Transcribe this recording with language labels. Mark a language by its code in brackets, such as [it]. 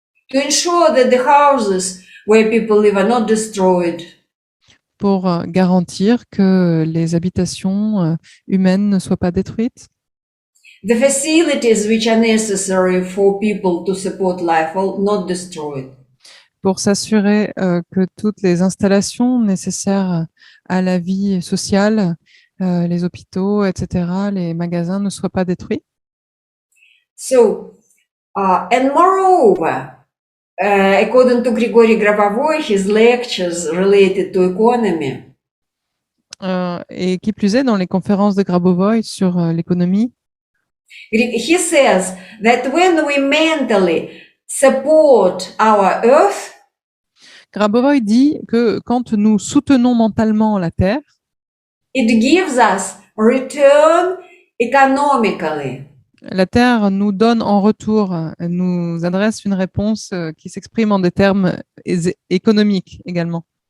[en] To ensure that the houses where people live are not destroyed. [fr] Pour garantir que les habitations humaines ne soient pas détruites. [en] The facilities which are necessary for people to support life are not destroyed. [fr] Pour s'assurer que toutes les installations nécessaires à la vie sociale, les hôpitaux, etc., les magasins ne soient pas détruits. [en] So, and moreover, according to Grigory Grabovoy, his lectures related to economy. [fr] Et qui plus est, dans les conférences de Grabovoy sur l'économie, [en] he says that when we mentally support our earth, [fr] Grabovoy dit que quand nous soutenons mentalement la Terre, [en] it gives us return economically. [fr] La Terre nous donne en retour, nous adresse une réponse qui s'exprime en des termes économiques également.